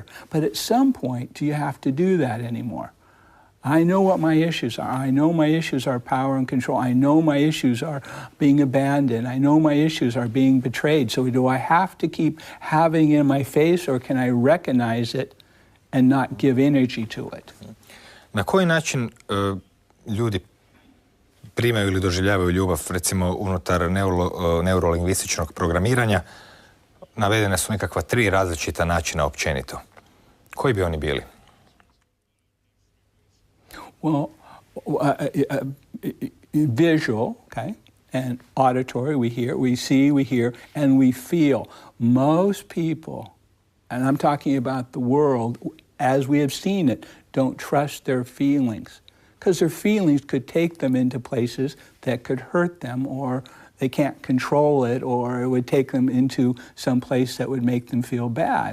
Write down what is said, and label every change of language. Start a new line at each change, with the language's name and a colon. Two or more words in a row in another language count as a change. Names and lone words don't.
English: But at some point, do you have to do that anymore? I know what my issues are. I know my issues are power and control. I know my issues are being abandoned. I know my issues are being betrayed. So do I have to keep having it in my face or can I recognize it and not give energy to it?
Croatian: Na koji način ljudi primaju ili doživljavaju ljubav, recimo unutar neurolingvističnog programiranja? Navedene su nekakva 3 različita načina općenito. Koji bi oni bili?
English: Well, visual, okay, and auditory, we hear, we see, we hear, and we feel. Most people, and I'm talking about the world as we have seen it, don't trust their feelings because their feelings could take them into places that could hurt them or they can't control it or it would take them into some place that would make them feel bad.